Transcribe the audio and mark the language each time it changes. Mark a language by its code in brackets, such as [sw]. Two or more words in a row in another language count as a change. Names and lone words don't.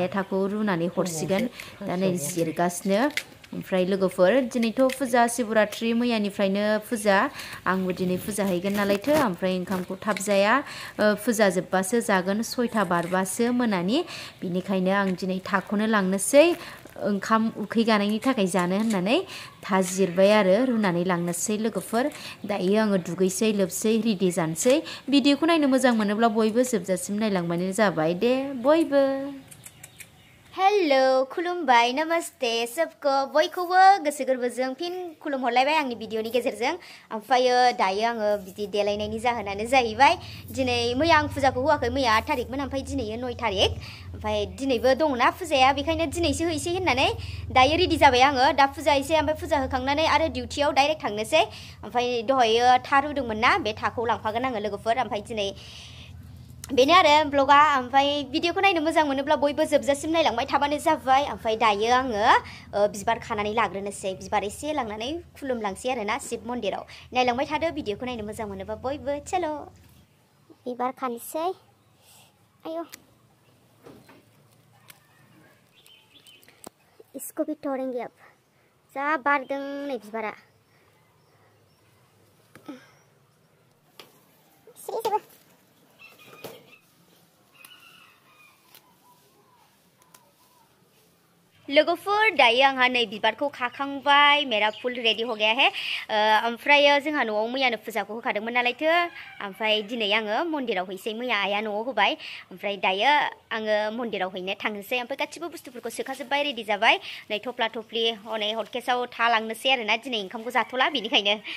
[brx] थाखौ रुनानै हरसिगोन दा नै जिरगासिनो ओमफ्राय लोगोफोर दिनैथ' फुजा शिवरात्रि मैयानिफ्रायनो फुजा आंबो दिनै फुजा हैगोन नालायथो ओमफ्राय ओंखामखौ थाब जाया फुजा जोबबासो जागोन 6टा बारबासो मोनानि बिनिखायनो आं दिनै थाखौनो लांनोसै ओंखाम उखै गानायनि थाखाय जानो होननानै था जिरबाय आरो रुनानै लांनोसै लोगोफोर दायो आङो दुगैसै लोबसै रेडि जानोसै भिडिअखौ नायनो मोजां मोनोब्ला बयबो जोबजासिम नायलांबानो जाबाय दे बयबो हेलो खुलुमबाय [hi] नमस्ते सबको [brx] बयखौबो गोसो गोरबोजों फिन खुलुमहरलायबाय आंनि भिडिअनि गेजेरजों ओमफ्रायो दायो आङो बिदि देलायनायनि जाहोनानो जाहैबाय दिनै मैया आं फुजाखौ होआखै मैया 8 तारिखमोन ओमफ्राय दिनै 9 तारिख ओमफ्राय दिनैबो दंना फुजाया बेखायनो दिनैसो हैसै होननानै दायो रेडि जाबाय आङो दा फुजा हैसै ओमफ्राय फुजा होखांनानै आरो डिउटियाव डाइरेक्ट थांनोसै ओमफ्राय दहायो था रुदोंमोन ना बे थाखौ लांफागोन आङो लोगोफोर ओमफ्राय दिनै बेनो आरो ब्लगा ओमफ्राय भिडिअखौ नायनो मोजां मोनोब्ला बयबो जोबजासिम नायलांबाय थाबानो जाबाय ओमफ्राय दायो आङो बिबार खानानै लाग्रोनोसै बिबार एसे लांनानै खुलुमलांसै आरो ना शिव मन्दिराव नायलांबाय थादो भिडिअखौ नायनो मोजां मोनोबा बयबो चलो बिबार खानोसै आयो [hi] इसको भी तोड़ेंगे अब [brx] जा बारदों नै बिबारा लोगोफोर दायो आंहा नै बिबारखौ खाखांबाय मेरा [hi] फुल रेडि हो गया है [brx] ओमफ्रायो जोंहा न'आव मैयानो फुजाखौ होखादोंमोन नालायथो ओमफ्राय दिनै आङो मन्दिराव हैसै मैया आइया न'आव होबाय ओमफ्राय दायो आङो मन्दिराव हैनो थांनोसै ओमफ्राय गासिबो बुस्थुफोरखौ सोखाजोब्बाय रेडि जाबाय नै थफ्ला थफ्लि हनै हटकेसाव था लांनोसै आरोना दिनै ओंखामखौ जाथ'ला बेनिखायनो